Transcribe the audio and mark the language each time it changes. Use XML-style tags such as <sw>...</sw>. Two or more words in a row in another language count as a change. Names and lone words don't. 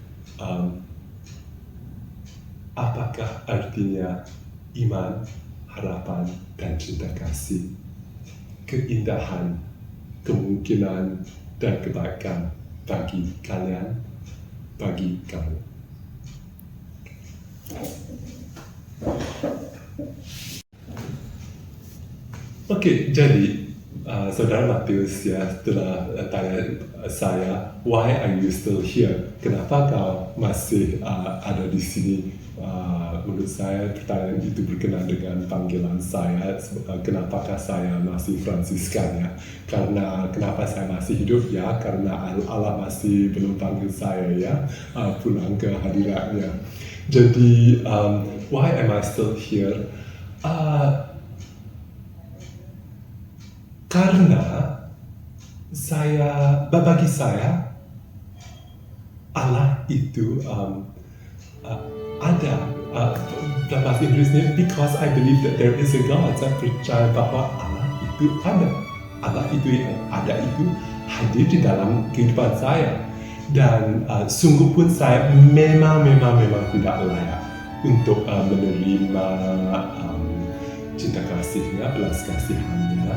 <id>Apakah artinya iman, harapan, dan cinta kasih, keindahan, kemungkinan, dan kebaikan bagi kalian, bagi kamu? Oke, jadi Saudara Matius ya telah tanya saya,</id> <en>why are you still here?</en> <id>Kenapa kau masih ada di sini? Menurut saya pertanyaan itu berkenaan dengan panggilan saya. Kenapakah saya masih Fransiskan ya? Karena kenapa saya masih hidup ya? Karena Allah masih belum panggil saya ya pulang ke hadiratnya.</id> <en>Jadi why am I still here?</en> <id>Karena bagi saya Allah itu ada dalam bahasa Inggrisnya,</id> <en>because I believe that there is a God.</en> <id>Saya percaya bahwa Allah itu ada. Allah itu yang ada itu hadir di dalam kehidupan saya. Dan sungguh pun saya memang tidak layak untuk menerima cinta kasihnya, belas kasihannya.</id>